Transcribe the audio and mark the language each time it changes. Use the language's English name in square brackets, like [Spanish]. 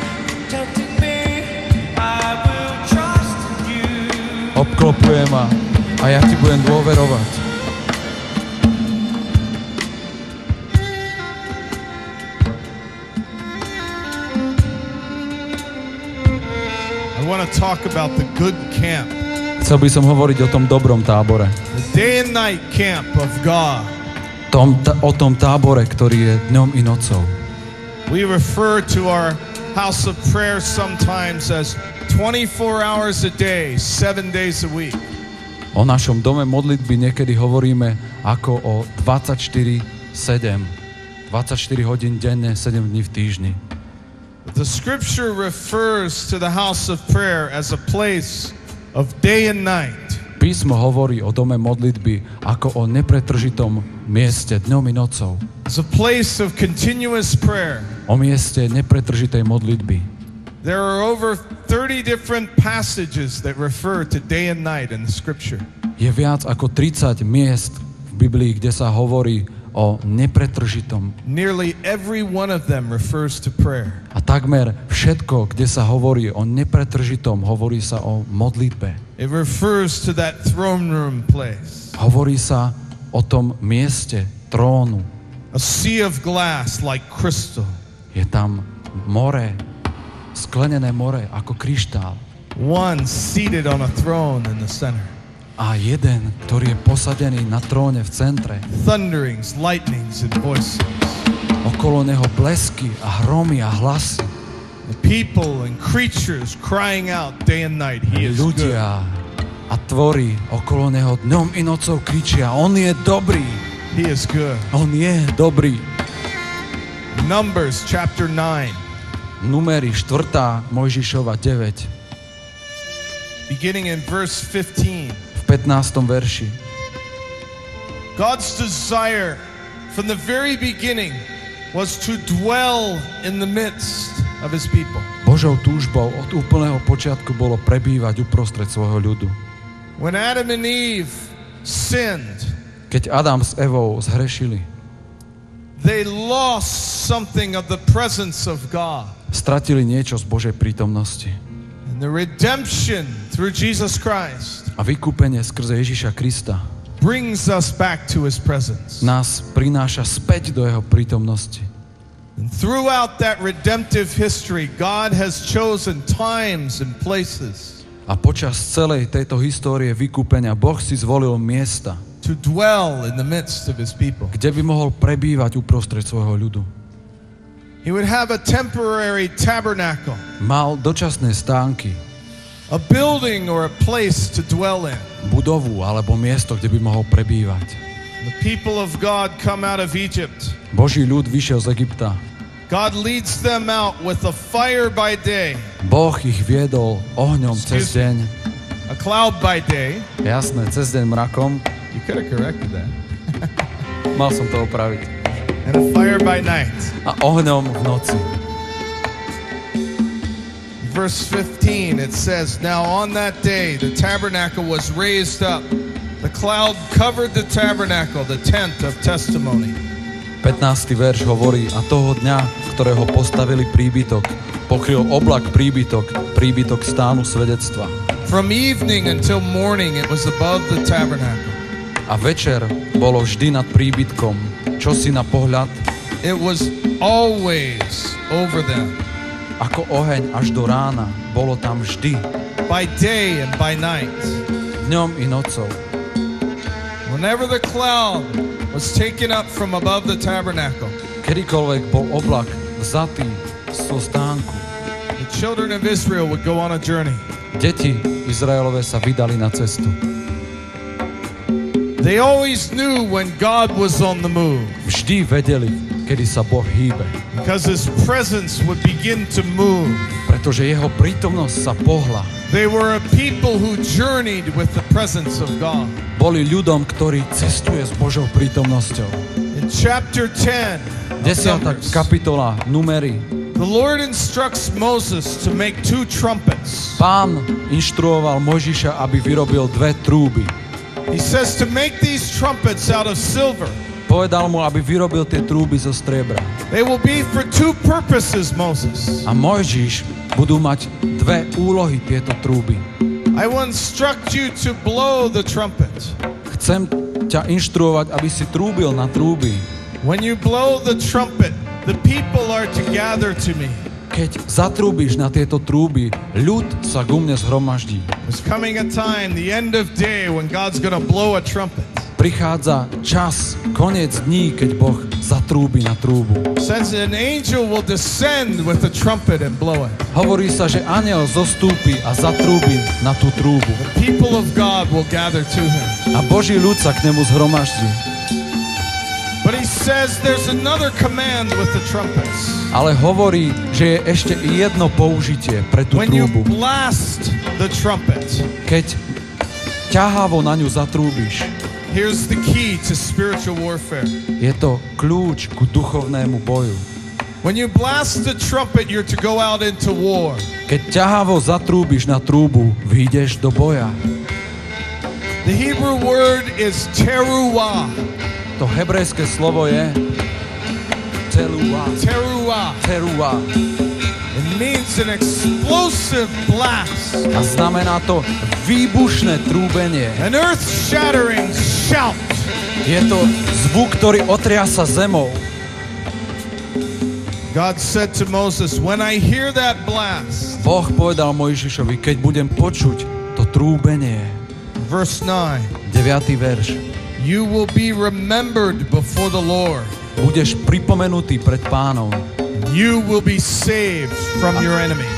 [English] protecting me. I will trust in you. [Slovak] Obklopuje ma a ja ti budem dôverovať. [English] I want to talk about the good camp, [Slovak] Chcel by som hovoriť o tom dobrom tábore. [English] the day and night camp of God. [Slovak] O tom tábore, ktorý je dňom i nocou. [English] We refer to our house of prayer sometimes as 24 hours a day, 7 days a week. [Slovak] O našom dome modlitby niekedy hovoríme ako o 24/7. 24 hodín denne, 7 dní v týždni. [English] The scripture refers to the house of prayer as a place of day and night. [Slovak] Písmo hovorí o dome modlitby ako o nepretržitom mieste dňom i nocou. [English] It's a place of continuous prayer. [Slovak] O mieste nepretržitej modlitby. [English] There are over 30 different passages that refer to day and night in the scripture. [Slovak] Je viac ako 30 miest v Biblii, kde sa hovorí o nepretržitom. [English] Nearly every one of them refers to prayer. [Slovak] A takmer všetko, kde sa hovorí o nepretržitom, hovorí sa o modlitbe. [English] It refers to that throne room place. [Slovak] Hovorí sa o tom mieste trónu. [English] A sea of glass like crystal. [Slovak] Je tam more, sklenené more ako kryštál. [English] One seated on a throne in the center. [Slovak] A jeden, ktorý je posadený na tróne v centre. [English] Thunderings, lightnings, and voices. [Slovak] Okolo neho blesky a hromy a hlasy. [English] The people and creatures crying out day and night, He is good. [Slovak] Ľudia a tvory okolo neho dňom i nocou kričia: On je dobrý, [English] He is good. [Slovak] on je dobrý. [English] Numbers chapter 9, [Slovak] Númery 4. Mojžišova 9. [English] beginning in verse 15. [Slovak] V 15. verši. [English] God's desire from the very beginning was to dwell in the midst of His people. [Slovak] Božou túžbou od úplného počiatku bolo prebývať uprostred svojho ľudu. [English] When Adam and Eve sinned, [Slovak] Keď Adam s Evou zhrešili, [English] they lost something of the presence of God. [Slovak] Stratili niečo z Božej prítomnosti. [English] And the redemption through Jesus Christ [Slovak] A vykúpenie skrze Ježiša Krista [English] brings us back to his presence. [Slovak] nás prináša späť do jeho prítomnosti. [English] And throughout that redemptive history, God has chosen times and places [Slovak] A počas celej tejto histórie vykúpenia Boh si zvolil miesta, [English] to dwell in the midst of his people. [Slovak] kde by mohol prebývať uprostred svojho ľudu. [English] He would have a temporary tabernacle, [Slovak] Mal dočasné stánky, [English] a building or a place to dwell in. [Slovak] budovu alebo miesto, kde by mohol prebývať. [English] The people of God come out of Egypt. [Slovak] Boží ľud vyšiel z Egypta. [English] God leads them out with a fire by day, [Slovak] Boh ich viedol ohňom cez deň. [English] a cloud by day. [Slovak] Jasné, cez deň mrakom. [English] You could have corrected that. [Slovak] Mal som to opraviť. [English] And a fire by night. [Slovak] A ohňom v noci. [English] Verse 15, it says, Now on that day the tabernacle was raised up. The cloud covered the tabernacle, the tent of testimony. [Slovak] 15. verš hovorí, a toho dňa, ktorého postavili príbytok, pokryl oblak príbytok stánu svedectva. [English] From evening until morning it was above the tabernacle. [Slovak] A večer bolo vždy nad príbytkom, čo si na pohľad, [English] It was always over them, [Slovak] ako oheň až do rána, bolo tam vždy, [English] by day and by night. [Slovak] dňom i nocou. [English] Whenever the cloud was taken up from above the tabernacle, [Slovak] Kedykoľvek bol oblak vzatý zo stánku, [English] the children of Israel would go on a journey. [Slovak] deti Izraelové sa vydali na cestu. [English] They always knew when God was on the move, [Slovak] Vždy vedeli, kedy sa Boh hýbe, [English] because his presence would begin to move. [Slovak] pretože jeho prítomnosť sa pohla. [English] They were a people who journeyed with the presence of God. [Slovak] Boli ľudom, ktorý cestuje s Božou prítomnosťou. [English] In chapter 10, of [Slovak] 10. [English] Numbers, [Slovak] kapitola Númery. [English] the Lord instructs Moses to make 2 trumpets. [Slovak] Pán inštruoval Mojžiša, aby vyrobil 2 trúby. [English] He says to make these trumpets out of silver. [Slovak] Povedal mu, aby vyrobil tie trúby zo striebra. [English] They will be for 2 purposes, Moses. [Slovak] A Mojžiš budú mať 2 úlohy tieto trúby. [English] I will instruct you to blow the trumpet. [Slovak] Chcem ťa inštruovať, aby si trúbil na trúby. [English] When you blow the trumpet, the people are to gather to me. [Slovak] Keď zatrúbiš na tieto trúby, ľud sa ku mne zhromaždí. [English] There's coming a time, the end of day, when God's going to blow a trumpet. [Slovak] Prichádza čas, koniec dní, keď Boh zatrúbi na trúbu. [English] Says an angel will descend with a trumpet and blow it. [Slovak] Hovorí sa, že anjel zostúpi a zatrúbi na tú trúbu. [English] The people of God will gather to him. [Slovak] A Boží ľud sa k nemu zhromaždí. [English] But he says there's another command with the trumpets. [Slovak] Ale hovorí, že je ešte jedno použitie pre tú [English] When you [Slovak] trúbu. [English] blast the trumpet, [Slovak] Keď ťahavo na ňu zatrúbiš, [English] here's the key to spiritual warfare. [Slovak] je to kľúč ku duchovnému boju. [English] When you blast the trumpet, you're to go out into war. [Slovak] Keď ťahavo zatrúbiš na trúbu, vyjdeš do boja. [English] The Hebrew word is teruah. [Slovak] To hebrejské slovo je teruah. [English] Teruah. [Slovak] Teruah. [English] It means an explosive blast, [Slovak] A znamená to výbušné trúbenie. [English] an earth-shattering shout. [Slovak] Je to zvuk, ktorý otriasa zemou. [English] God said to Moses, when I hear that blast, [Slovak] Boh povedal Mojžišovi, keď budem počuť to trúbenie. [English] verse 9, [Slovak] 9. verš. [English] you will be remembered before the Lord. [Slovak] Budeš pripomenutý pred Pánom [English] You will be saved from your enemies.